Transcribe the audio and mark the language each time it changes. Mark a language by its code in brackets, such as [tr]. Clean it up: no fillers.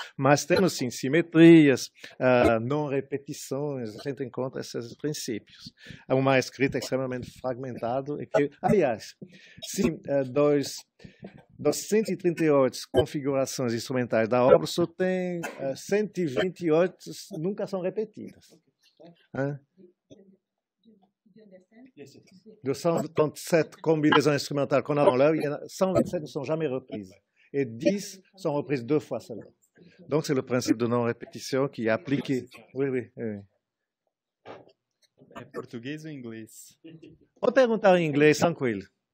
[pt] Mas temos, sim, simetrias, não repetições, a gente encontra esses princípios. É uma escrita extremamente fragmentada. E que, aliás, sim, das 138 configurações instrumentais da obra, só tem 128 nunca são repetidas. [fr] De 137 combinaisons instrumentales qu'on a dans l'œuvre, 127 ne sont jamais reprises. Et 10 sont reprises 2 fois seulement. Donc c'est le principe de non-répétition qui est appliqué. Oui. [pt] É português ou inglês? Pode perguntar em inglês, tranquilo.